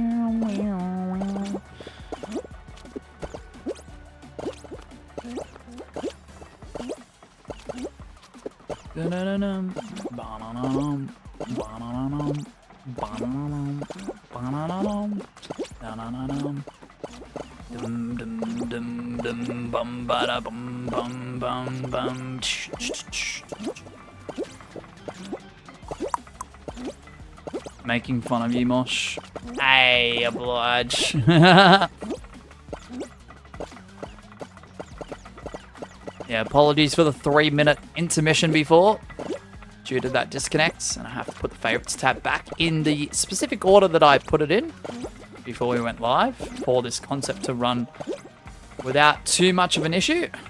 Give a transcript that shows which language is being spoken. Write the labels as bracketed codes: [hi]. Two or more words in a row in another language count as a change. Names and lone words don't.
[en] Dun dun dun bananum bananum bananum bananum bananum. Dum dum dum dum bum ba bum bum bum bum. Making fun of you, Mosh. Hey, oblige. Yeah, apologies for the 3-minute intermission before, due to that disconnect, and I have to put the favorites tab back in the specific order that I put it in before we went live for this concept to run without too much of an issue.